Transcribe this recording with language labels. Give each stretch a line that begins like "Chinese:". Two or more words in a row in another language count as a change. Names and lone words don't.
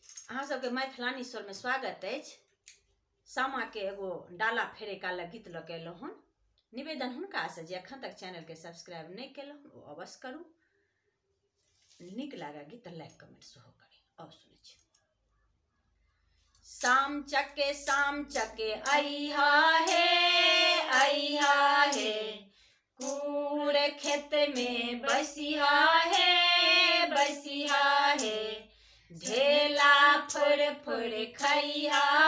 Maithili: अहाँ सबके मैथिलानी स्वर में स्वागत अछि। सामा के एगो डाला फेरे काला गीत लऽ के एलहुँ हन। निवेदन हुनका से जे अखन तक चैनल के सब्सक्राइब नहीं केलहुँ ओ अवश्य करू। नीक लागे गीत लाइक कमेंट सेहो करी। और सुनै छी। शाम चके अइहा हे कूड़ खेत में बसिहा हे ढेला फुर खइहा